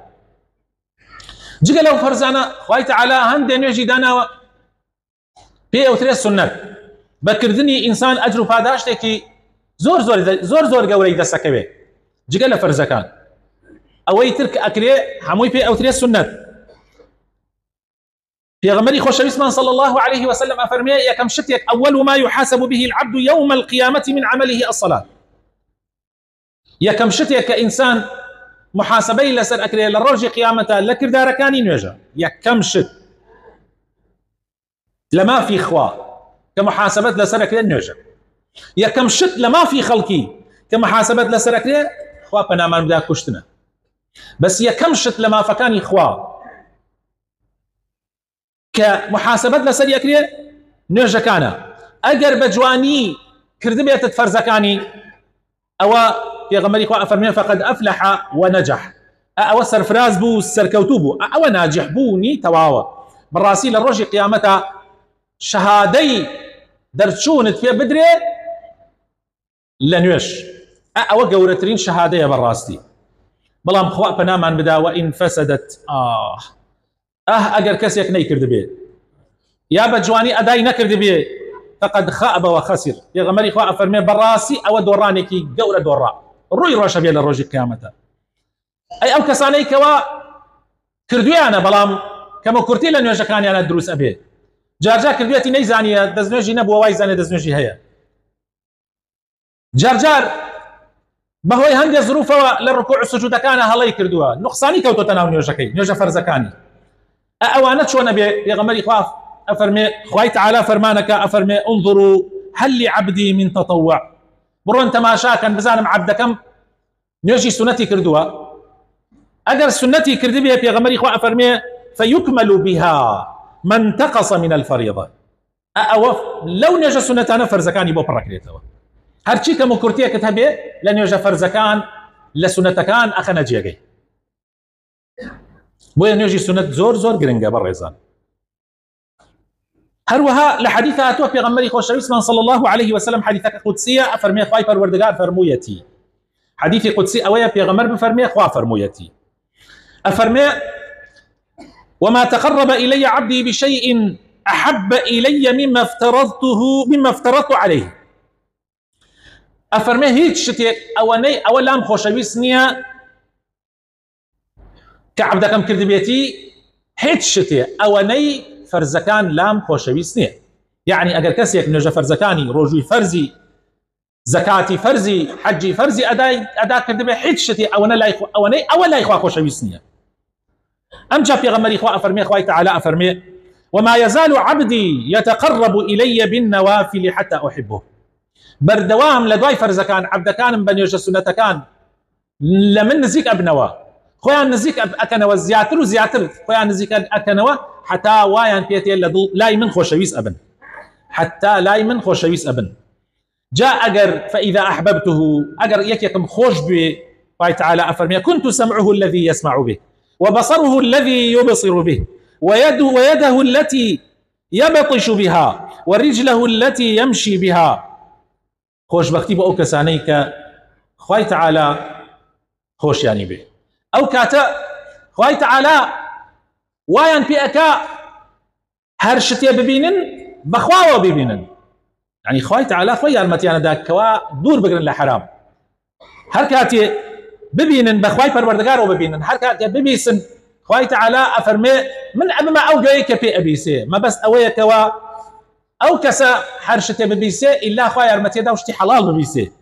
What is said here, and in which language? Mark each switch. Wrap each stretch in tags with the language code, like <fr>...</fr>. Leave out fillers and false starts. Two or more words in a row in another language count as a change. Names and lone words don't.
<ckb>جگە لەو فەرزانە خوای تەعالا هەندێ نوێژی داناوە پێ ئەوترێ سونەت، بەکردنی ئینسان ئەجر و پاداشتێکی زۆر زۆر گەورەی دەسەکەوێ. جگە لە فەرزەکان ئەوەی تر کە ئەکرێ هەمووی پێ ئەوترێ سونەت. پێغەمبەری خۆشەویستمان</ckb> <ar>صلی الله عليه وسلم</ar> <ckb>ئەفەرمێ: یەکەم شتێک</ckb> <ar>ئەوەل ما يحاسب به العبد يوم القيامة من عمله الصلاة.</ar> <ckb>یەکەم شتێک کە ئینسان محاسبەی لەسەر ئەکرێ لە ڕۆژی قیامەتە لە کردارەکانی نوێژە. یەکەم شت لە مافی خوا کە محاسبەت لەسەر ئەکرێ نوێژە. یەکەم شت لە مافی خەڵکی کە محاسبەت لەسەر ئەکرێ، خوا پەنامان بدا، کوشتنە. بەس یەکەم شت لە مافەکانی خوا کە محاسبەت لەسەر یەکرێ نوێژەکانە. ئەگەر بە جوانی کردبێتت فەرزەکانی، ئەوە پێغەمبەری خوا ئەفەرمێ:</ckb> <ar>فقد أفلح ونجح.</ar> <ckb>ئەوە سەرفراز بوو، سەرکەوتوو بوو، ئەوە ناجح بوونی تەواوە. بەڕاستی لە ڕۆژی قیامەتە شەهادەی دەرچوونت پێ بدرێ لە نوێژ، ئەوە گەورەترین شەهادەیە بەڕاستی. بەڵام خوا پەنامان بدا،</ckb> <ar>وئین فەسەدەت،</ar> <ckb>ئەگەر کەسێک نەیکردبێ یا بە جوانی ئەدای نەکردبێ،</ckb> <ar>فقد خاب وخسر.</ar> <ckb>پێغەمبەری خوا ئەفەرمێ بەڕاستی ئەوە دۆڕانێکی گەورە دۆڕا، ڕووی ڕۆشە بێ لە ڕۆژی قیامەتە. ئەی ئەو کەسانەی کەوا کردویانە بەڵام کەمە کورتی لە نوێژەکانیانە دروست ئەبێ جارجار کردوێتی نەیزانیە دەستنوێژی نەبووە وای زانێ دەستنوێژی هەیە جارجار بەهۆی هەندێک زروفەوە لە ڕکوع سجودەکانە هەڵەی کردووە نوقسانی کەوتۆتە ناو نوێژەکەی نوێژە فەرزەکانی ئەوانە چۆنە بێ پێغەمبەری خوا ئەفەرمێ خوای تعالی فەرمانەکە ئەفەرمێ</ckb> <ar>انظروا هل لعبدي من تطوع</ar> <ckb>بڕۆن تەماشاکەن بزانم عەبدەکەم نوێژی سونەتی کردووە ئەگەر سنەتی کردبێ پێغەمبەری خوا ئەفەرمێ</ckb> <ar>فيكمل بها ما انتقص من الفريضة</ar> <ckb>ئەوە لەو نوێژە سونەتانە فەرزەکانی بۆ پڕەکرێتەوە هەرچی کەم و کورتیەکەت هەبێ لە نوێژە فەرزەکان لە سونەتەکان ئەخەنە جێگەی بۆیە نوێژی سونەت زۆر زۆر گرنگە بەڕێزان هەروەها لە حەدیث هاتووە پێغەمبەری خۆشەویستمان</ckb> <ar>صلی الله عليه وسلم</ar> <ckb>حەدیثەکە قودسیە ئەفەرمێ خوای پەروەردگار فەرموویەتی حەدیثی قودسی ئەوەیە پێغەمبەر بفەرمێ خوا فەرموویەتی ئەفەرمێ</ckb> <ar>وما تقرب إلي عبدي بشيء أحب إلي مما افترضت عليه</ar> <ckb>ئەفەرمێ هیچ شتێک ئەوە لام خۆشەویست نییە کە عەبدەکەم کردبێتی هیچ شتێ ئەوەنەی فەرزەکان لام خۆشەویست نییە یعنی ئەگەر کەسێک نوێژە فەرزەکانی ڕۆژووی فەرزی زەکاتی فەرزی حەجی فەرزی ئەدا کردبێ هیچ شتێ ئەوەنەی ئەوە لای خوا خۆشەویست نییە ئەمجا پێغەمبەری خوا ئەفەرمێ خوای تعالی ئەفەرمێ</ckb> <ar>وما يزال عبدي يتقرب إلي بالنوافل حتى أحبه</ar> <ckb>بەردەوام لە دوای فەرزەکان عەبدەکانم بە نوێژە سونەتەکان لە من نزیک ئەبنەوە خۆیان نزیک ئەکەنەوە زیاتر و زیاتر خۆیان نزیک ئەکەنەوە حتا وایان پێتێ لە لای من خۆشەویست ئەبن حتا لای من خۆشەویست ئەبن جا ئەگەر</ckb> <ar>فإذا أحببته</ar> <ckb>ئەگەر یەکێکم خۆش بێ خوای تعالی ئەفەرمێ</ckb> <ar>كنت سمعه الذي يسمع به وبصره الذي يبصر به ويده التي يبطش بها ورجله التي يمشي بها</ar> <ckb>خۆشبەختی بۆ ئەو کەسانەی کە خوای تعالی خۆشیانی بێ ئەو کاتە خوای تعالی وایان پێ ئەکا هەر شتێ ببینن بەخواوە ببینن یعنی خوای تعالی خۆی یارمەتیانەدا کەوا دوور بگرن لە حرام هەر کاتێ ببینن بەخوای پەروەردگارەوە ببینن هەر کاتێ ببیسن خوای تعالی ئەفەرمێ من ئەبمە ئەو گوێی کە پێ ئەبیسێ مەبەست ئەوەیە کەوا ئەو کەسە هەر شتێ ببیسێ ئیلا خوا یارمەتیەدا و شتی حەڵاڵ ببیسێ</ckb>